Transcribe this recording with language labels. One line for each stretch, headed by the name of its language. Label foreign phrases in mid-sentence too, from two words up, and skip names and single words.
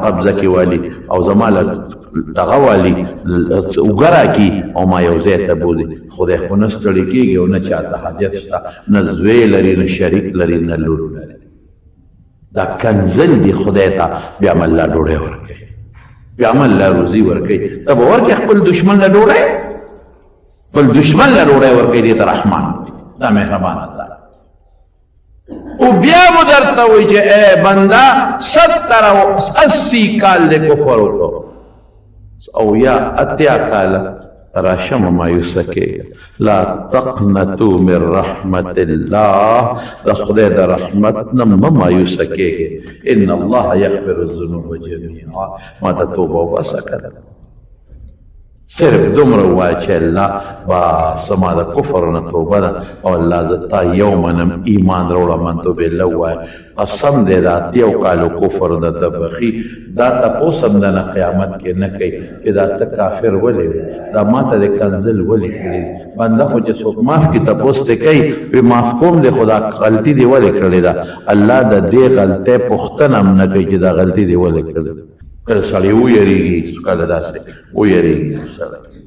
Pashto: قبضه کې والي او زما دغه والي اوږه راکړي او ما یو ځای ته بولي خدای خو نه ستړي کېږي او نه چاته حاجت شته نه زوی لري نه شریک لري نه لور لري دا کنځل دي خدای ته بیا هم الله ډوډۍ ورکوي بیا هم الله روزي ورکوي ته به ورکړې خپل دشمن له ډوډۍ خپل دشمن له ډوډۍ ورکوي دې ته رحمان دا مهربانه ده او بیا مو درته وایي چې ای بنده 70 کال دې کفر وکړو او یا اتیا کاله راشم مایوسه کېږه
Arabic: لا تقنطوا من رحمت الله
Pashto: د خدای د رحمت نه مه مایوسه کېږئ
Arabic: ان الله یغفر الذنوب جمیعا
Pashto: ما ته توبه وباسه که صرف دومره ووایه چې الله بس زما د کفر نه توبه ده او الله زه تا یو منم ایمان راوړه منتو بالله ووایه قسم دی دا اتیو کالو کفر درته بخي دا تپوس هم د نه قیامت کې نه کوي چې دا ته کافر ولې وې دا ما ته د کنځل ولې کړي بنده خو چې څوک معاف کړي تپوس ته کوي وی معاف کوم دی خو دا غلطي دې ولې کړې ده الله د دې غلطۍ پوښتنه هم نه کوي چې دا غلطي دې ولې کړې ده کله سړی ویریږي کله داسې ویریږي سړی